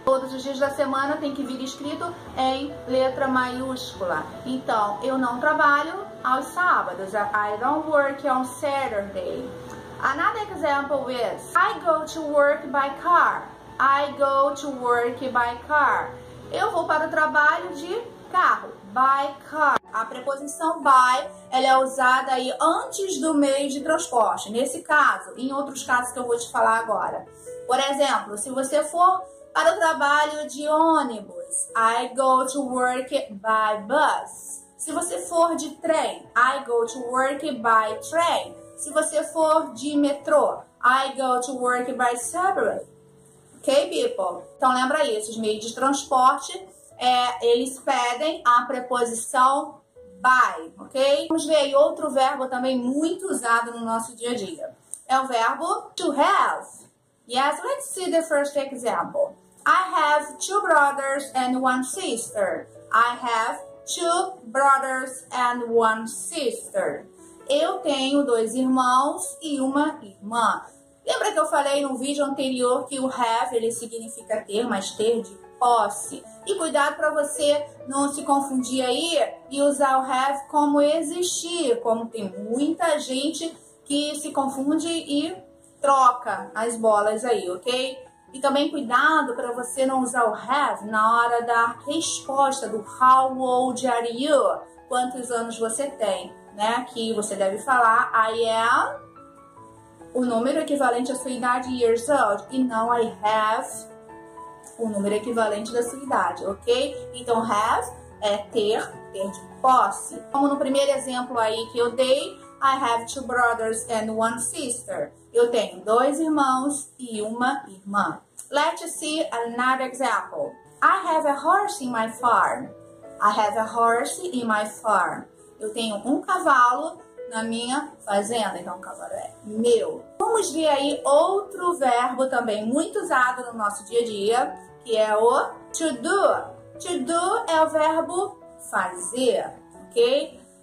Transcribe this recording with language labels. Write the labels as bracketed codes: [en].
[pt] Todos os dias da semana tem que vir escrito em letra maiúscula. Então, eu não trabalho aos sábados. [en] I don't work on Saturday. Another example is I go to work by car. I go to work by car. [pt] Eu vou para o trabalho de carro. [en] By car. [pt] A preposição by, ela é usada aí antes do meio de transporte. Nesse caso, em outros casos que eu vou te falar agora. Por exemplo, se você for para o trabalho de ônibus, [en] I go to work by bus. [pt] Se você for de trem, [en] I go to work by train. [pt] Se você for de metrô, [en] I go to work by subway. Ok, people? [pt] Então lembra isso, os meios de transporte, eles pedem a preposição by, ok? Vamos ver aí outro verbo também muito usado no nosso dia a dia. É o verbo to have. [en] Yes, let's see the first example. I have 2 brothers and 1 sister. I have 2 brothers and 1 sister. [pt] Eu tenho 2 irmãos e uma irmã. Lembra que eu falei no vídeo anterior que o have, ele significa ter, mas ter de posse. E cuidado para você não se confundir aí e usar o have como existir, como tem muita gente que se confunde e troca as bolas aí, ok? E também cuidado para você não usar o have na hora da resposta do [en] how old are you? [pt] Quantos anos você tem, né? Aqui você deve falar I am, o número equivalente à sua idade, years old, e não I have, o número equivalente da sua idade, ok? Então have é ter de posse. Como no primeiro exemplo aí que eu dei, [en] I have 2 brothers and 1 sister. [pt] Eu tenho 2 irmãos e uma irmã. [en] Let's see another example. I have a horse in my farm. I have a horse in my farm. [pt] Eu tenho um cavalo na minha fazenda, então o cavalo é meu. Vamos ver aí outro verbo também muito usado no nosso dia a dia, que é o to do. To do é o verbo fazer, ok?